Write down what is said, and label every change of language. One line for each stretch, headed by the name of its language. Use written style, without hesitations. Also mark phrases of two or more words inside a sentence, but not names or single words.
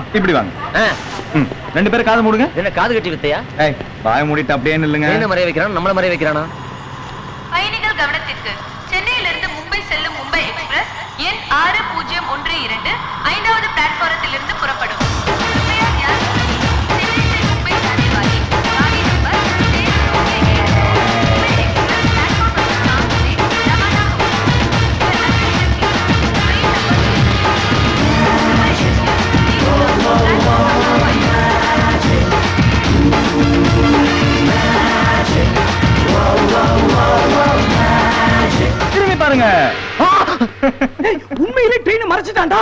Tamil: இப்படி வாங்க. ஆ, ரெண்டு பேரும் காது மூடுங்க. என்ன காது கட்டி வித்தையா? ஏய் வாய மூடிட்டு அப்படியே நில்லுங்க. என்ன மறைய வைக்கிறான்? நம்மள மறைய வைக்கிறானா? பயணிகள் கவனத்திற்கு, சென்னையிலிருந்து மும்பை செல்லும் மும்பை எக்ஸ்பிரஸ் எண் 6012 ஐந்தாவது பிளாட்பாரத்திலிருந்து புறப்படும்.
Hindi: कृपया ध्यान दीजिए, चेन्नई से मुंबई जाने वाली गाड़ी नंबर 1327 मुंबई एक्सप्रेस
English: platform number
Hindi: 5 से रवाना होगी।
Tamil: திரும்பி பாருங்க. உண்மையிலே ட்ரெயின் மறைச்சிட்டான்டா.